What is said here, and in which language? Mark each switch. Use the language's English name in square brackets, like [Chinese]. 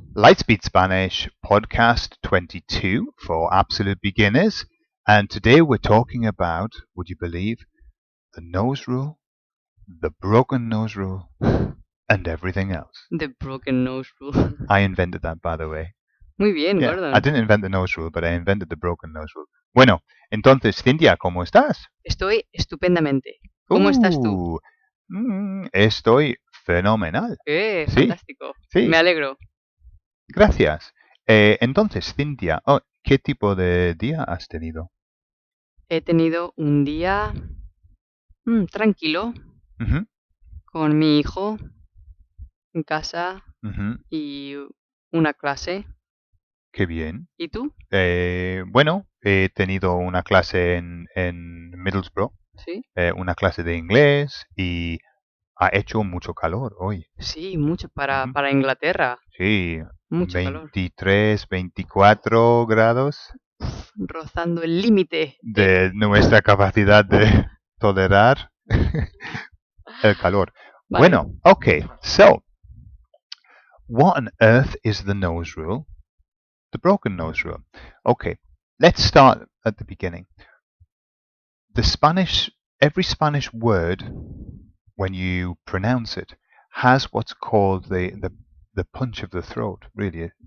[English] Lightspeed Spanish podcast 22 for absolute beginners. And today we're talking about, would you believe, the nose rule, the broken nose rule, and everything else. The broken nose rule. I invented that, by the way. [Spanish] Muy bien, [English] Yeah, I Gordon. didn't invent the nose rule, but I invented the broken nose rule. [Spanish] Bueno, entonces, Cintia, ¿cómo estás? Estoy estupendamente. ¿Cómo estás tú? Estoy fenomenal. Sí, Fantástico. sí. Me alegro. Gracias. Entonces, Cintia, ¿qué tipo de día has tenido? He tenido un día tranquilo Ujú, con mi hijo en casa ujú. y una clase. Qué bien. ¿Y tú? Bueno, he tenido una clase en Middlesbrough, Sí. una clase de inglés y ha hecho mucho calor hoy. Sí, mucho Ujú. para Inglaterra. Sí, Mucho calor. 23, 24 grados Rozando el límite. de nuestra capacidad de tolerar el calor. Vale. [English] Bueno, okay, so what on earth is the nose rule? The broken nose rule. Okay, let's start at the beginning. Every Spanish word, when you pronounce it, has what's called the punch of the throat, really.